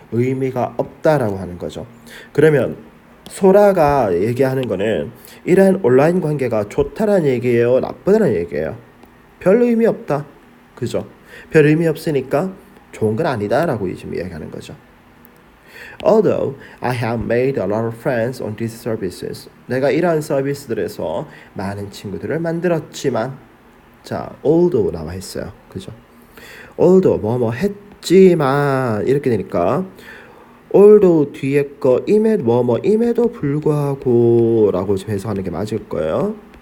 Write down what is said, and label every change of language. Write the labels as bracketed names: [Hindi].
[Korean] 의미가 없다라고 하는 거죠. 그러면 소라가 얘기하는 거는 이러한 온라인 관계가 좋다라는 얘기예요? 나쁘다는 얘기예요? 별 의미 없다. 그죠? 별 의미 없으니까 좋은 건 아니다 라고 지금 이야기하는 거죠. [English] Although I have made a lot of friends on these services. [Korean] 내가 이러한 서비스들에서 많은 친구들을 만들었지만 자, although 나와 있어요. 그죠? although 뭐뭐 했지만 이렇게 되니까 although 뒤에 거 임에도 불구하고 라고 지금 해석하는 게 맞을 거예요.